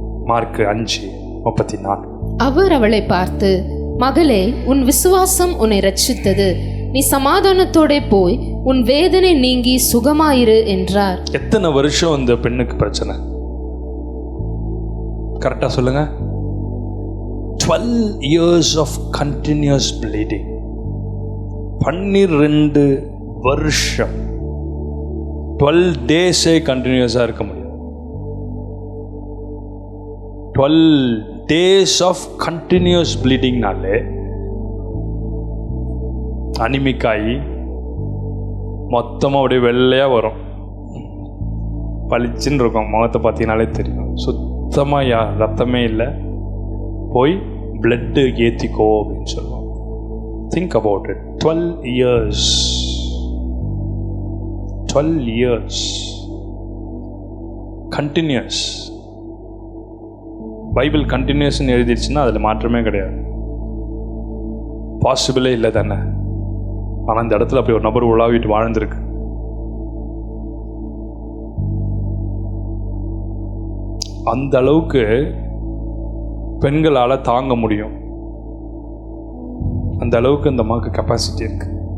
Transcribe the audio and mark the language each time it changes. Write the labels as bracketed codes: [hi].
[ta] Mark 5:34. அவர் அவளை பார்த்து, மகளே, உன் விசுவாசம் உன்னை ரட்சித்தது, நீ சமாதானத்தோட போய் உன் வேதனை நீங்கி சுகமாயிரு என்றார். எத்தனை வருஷம் இந்த பெண்ணுக்கு பிரச்சனை? கரெக்டா சொல்லுங்க. [en] 12 years of continuous bleeding. [ta] 12 வருஷம், [en] 12 days [ta] கண்டினியூஸா இருக்க முடியும். [en] 12 days of continuous bleeding [ta] னாலே அனிமிக்காயி மொத்தமாக அப்படியே வெள்ளையாக வரும், பளிச்சுன்னு இருக்கும். முகத்தை பார்த்தீங்கனாலே தெரியும். சுத்தமாக ரத்தமே இல்லை, போய் பிளட்டு ஏற்றிக்கோ அப்படின்னு சொல்லுவோம். [en] Think about it. 12 years, 12 years continues. [ta] Bible கண்டினியூஸ்ன்னு எழுதிடுச்சுன்னா அதில் மாற்றமே கிடையாது, பாசிபிளே இல்லை தானே. ஆனால் இந்த இடத்துல அப்படி ஒரு நபர் உலாவிட்டு வாழ்ந்திருக்கு. அந்த அளவுக்கு பெண்களால் தாங்க முடியும், அந்த அளவுக்கு இந்த அம்மாவுக்கு கெப்பாசிட்டி இருக்கு.